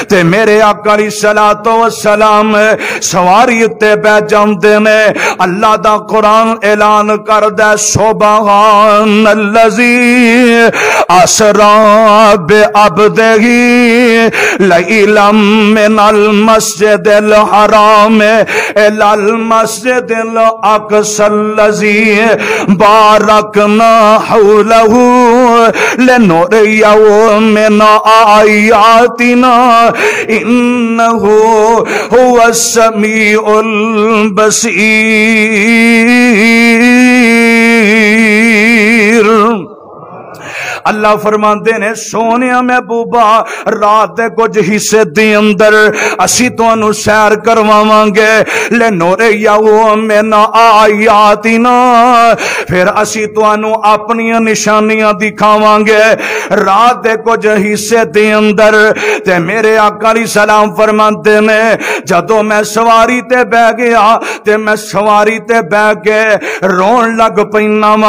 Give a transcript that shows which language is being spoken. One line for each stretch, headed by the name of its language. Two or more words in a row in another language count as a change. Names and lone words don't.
Punjabi: ਤੇ ਮੇਰੇ ਆਕਾ
Arabic: عليه الصلاة والسلام
Punjabi: ਸਵਾਰੀ ਉੱਤੇ ਬੈਠ ਜਾਂਦੇ ਨੇ। ਅੱਲਾਹ ਦਾ ਕੁਰਾਨ ਐਲਾਨ ਕਰਦਾ ਸੁਬਹਾਨੱਲਜ਼ੀ
Arabic: أسرى بعبده ليلا من المسجد الحرام إلى المسجد الأقصى الذي باركنا حوله لنريه من آياتنا إنه هو السميع البصير.
Punjabi: ਅੱਲਾਹ ਫ਼ਰਮਾਤੇ ਨੇ ਸੋਹਣੇ ਮਹਿਬੂਬਾ ਰਾਤ ਦੇ ਕੁਛ ਹਿੱਸੇ ਦੇ ਅੰਦਰ ਅਸੀ ਤੁਹਾਨੂੰ ਸੈਰ ਕਰਵਾਵਾਂਗੇ
Arabic: لنريه من آياتنا,
Punjabi: ਫਿਰ ਅਸੀ ਤੁਹਾਨੂੰ ਅਪਣੀ ਨਿਸ਼ਾਨੀਆਂ ਦਿਖਾਵਾਂਗੇ ਰਾਤ ਦੇ ਕੁਛ ਹਿੱਸੇ ਦੇ ਅੰਦਰ। ਤੇ ਮੇਰੇ ਆਕਾ
Arabic: عليه السلام
Punjabi: ਫ਼ਰਮਾਤੇ ਨੇ ਜਦੋਂ ਮੈਂ ਸਵਾਰੀ ਤੇ ਬਹਿ ਗਿਆ ਤੇ ਮੈਂ ਸਵਾਰੀ ਤੇ ਬਹਿ ਕੇ ਰੋਣ ਲੱਗ ਪੈਣਾ ਵਾ।